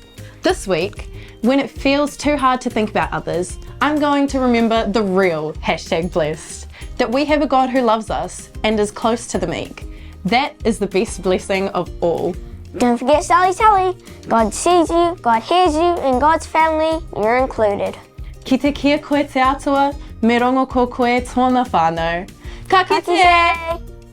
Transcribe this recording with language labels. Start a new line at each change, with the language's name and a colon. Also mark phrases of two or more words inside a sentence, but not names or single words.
English: This week, when it feels too hard to think about others, I'm going to remember the real #blessed, that we have a God who loves us and is close to the meek. That is the best blessing of all. Don't forget Sally Telly. God sees you, God hears you, and God's family, you're included.
Māori: Ki te kia koe te atua, me rongo ko koe tōna whānau. Ka kite! Ka kite!